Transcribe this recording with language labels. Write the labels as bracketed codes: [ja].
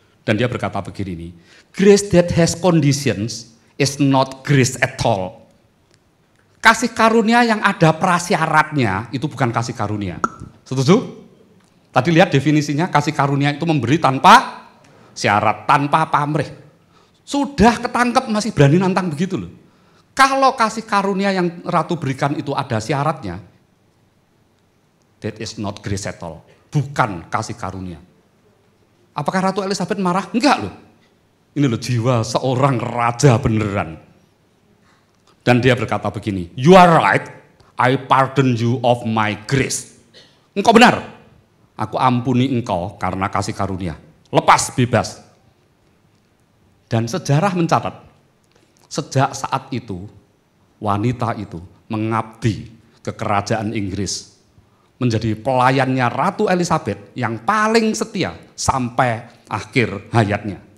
[id] Dan dia berkata begini, [en] "Grace that has conditions is not grace at all." [id] Kasih karunia yang ada prasyaratnya itu bukan kasih karunia. Setuju? Tadi lihat definisinya, kasih karunia itu memberi tanpa syarat, tanpa pamrih. Sudah ketangkep masih berani nantang begitu loh. Kalau kasih karunia yang Ratu berikan itu ada syaratnya, [en] that is not grace at all. [id] Bukan kasih karunia. Apakah Ratu Elizabeth marah? Enggak loh. Ini loh jiwa seorang raja beneran. Dan dia berkata begini, [en] "You are right, I pardon you of my grace." [id] Engkau benar, aku ampuni engkau karena kasih karunia. Lepas, bebas. Dan sejarah mencatat, sejak saat itu, wanita itu mengabdi ke kerajaan Inggris. Menjadi pelayannya Ratu Elizabeth yang paling setia sampai akhir hayatnya.